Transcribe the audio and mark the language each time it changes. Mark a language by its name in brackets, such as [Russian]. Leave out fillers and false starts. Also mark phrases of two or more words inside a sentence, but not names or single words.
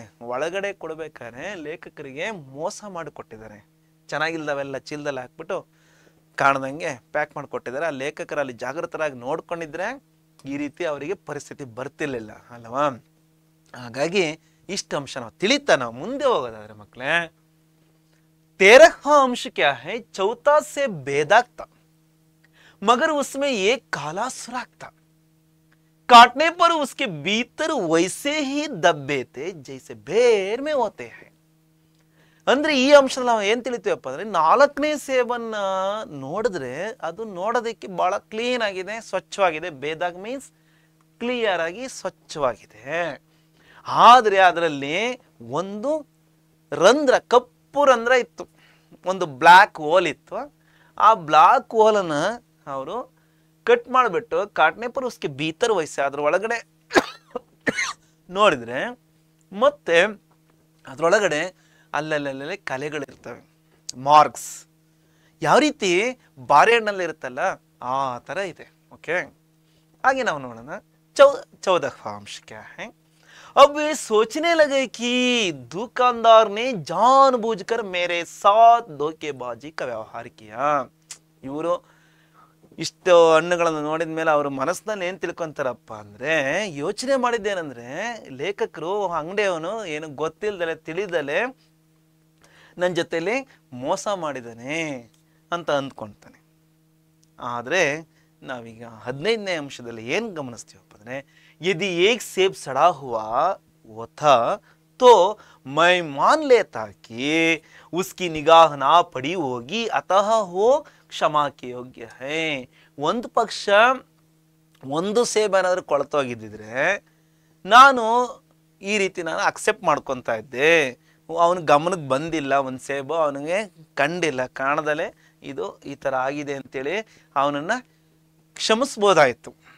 [Kannada] ಒಳಗಡೆ ಕೊಡ್ಬೇಕಾದ್ರೆ ಲೇಖಕರಿಗೆ ಮೋಸ ಮಾಡಿಕೊಟ್ಟಿದ್ದಾರೆ. ಚೆನ್ನಾಗಿಲ್ದವೆಲ್ಲ ಚೀಲದಲ್ಲಿ ಹಾಕ್ಬಿಟ್ಟು ಕಾಣ್ದಂಗೆ ಪ್ಯಾಕ್ ಮಾಡಿಕೊಟ್ಟಿದ್ದಾರೆ. ಆ ಲೇಖಕರು ಅಲ್ಲಿ ಜಾಗೃತರಾಗಿ ನೋಡ್ಕೊಂಡಿದ್ರೆ ಈ ರೀತಿ ಅವರಿಗೆ ಪರಿಸ್ಥಿತಿ ಬರ್ತಿರ್ಲಿಲ್ಲ ಅಲ್ವಾ. ಹಾಗಾಗಿ ಇಷ್ಟ ಅಂಶ ನಾವು ತಿಳಿತಾ ನಾವು ಮುಂದೆ ಹೋಗೋದಾದ್ರೆ ಮಕ್ಕಳೇ, [Hindi] 13वां अंश क्या है, चौथा से बेदाग था मगर उसमें एक काला सुराख था, काटने पर उसके भीतर वैसे ही दब्बे थे जैसे बेर में होते हैं. [Kannada] ಅಂದ್ರೆ ಈ ಅಂಶದಲ್ಲಿ ನಾವು ಏನ್ ತಿಳಿತೀವಪ್ಪ ಅಂದ್ರೆ 4ನೇ ಸೇಬನ್ನ ನೋಡಿದ್ರೆ ಅದು ನೋಡೋದಕ್ಕೆ ಬಹಳ ಕ್ಲೀನ್ ಆಗಿದೆ, ಸ್ವಚ್ಛವಾಗಿದೆ. ಬೇದಾಗ್ [English] means clear [Kannada] ಆಗಿ ಸ್ವಚ್ಛವಾಗಿದೆ. ಆದ್ರೆ ಅದರಲ್ಲಿ ಒಂದು ರಂಧ್ರ, ಕಪ್ಪು ರಂಧ್ರ ಇತ್ತು, ಒಂದು [English] black hole [Kannada] ಇತ್ತು. ಆ [English] black hole [Kannada] ಅವರು ಕಟ್ ಮಾಡಿಬಿಟ್ಟು [Hindi] काटने पर उसके भीतर वैसे [Kannada] ಅದ್ರ ಒಳಗಡೆ ನೋಡಿದ್ರೆ ಮತ್ತೆ ಅದ್ರೊಳಗಡೆ ಅಲ್ಲಲ್ಲೇ ಕಲೆಗಳಿರ್ತವೆ, ಮಾರ್ಕ್ಸ್. ಯಾವ ರೀತಿ ಬಾರೆಹಣ್ಣಲ್ಲಿ ಇರುತ್ತಲ್ಲ ಆ ಥರ ಇದೆ. ಓಕೆ, ಹಾಗೆ ನಾವು ನೋಡೋಣ. [Hindi] 14वां अंश क्या है, अब वे सोचने लगे कि दुकानदार ने जानबूझकर मेरे साथ धोखेबाजी का व्यवहार किया. [Kannada] ಇವರು ಇಷ್ಟು ಹಣ್ಣುಗಳನ್ನು ನೋಡಿದ ಮೇಲೆ ಅವ್ರ ಮನಸ್ಸಿನಲ್ಲಿ ಏನು ತಿಳ್ಕೊಂತಾರಪ್ಪ ಅಂದರೆ, ಯೋಚನೆ ಮಾಡಿದ್ದೇನೆಂದ್ರೆ ಲೇಖಕರು ಅಂಗಡಿಯವನು ಏನು ಗೊತ್ತಿಲ್ಲದಲೆ ತಿಳಿದಲೆ ನನ್ನ ಜೊತೆಲಿ ಮೋಸ ಮಾಡಿದ್ದಾನೆ ಅಂತ ಅಂದ್ಕೊಳ್ತಾನೆ. ಆದರೆ ನಾವೀಗ 15ನೇ ಅಂಶದಲ್ಲಿ ಏನು ಗಮನಿಸ್ತೀವಪ್ಪ ಅಂದರೆ, [Hindi] यदि एक सेब सड़ा हुआ था तो मैं मान लेता कि उसकी निगाह ना पड़ी होगी अतः वो क्षमा के योग्य है. [Kannada] ಒಂದು ಪಕ್ಷ ಒಂದು ಸೇಬ್ ಏನಾದರೂ ಕೊಳತೋಗಿದ್ದಿದ್ರೆ ನಾನು ಈ ರೀತಿ ನಾನು ಅಕ್ಸೆಪ್ಟ್ ಮಾಡ್ಕೊತಾ ಇದ್ದೆ. ಅವನ ಗಮನಕ್ಕೆ ಬಂದಿಲ್ಲ, ಒಂದು ಸೇಬು ಅವನಿಗೆ ಕಂಡಿಲ್ಲ, ಕಾಣದಲ್ಲೇ ಇದು ಈ ಥರ ಆಗಿದೆ ಅಂತೇಳಿ ಅವನನ್ನು ಕ್ಷಮಿಸ್ಬೋದಾಯಿತು.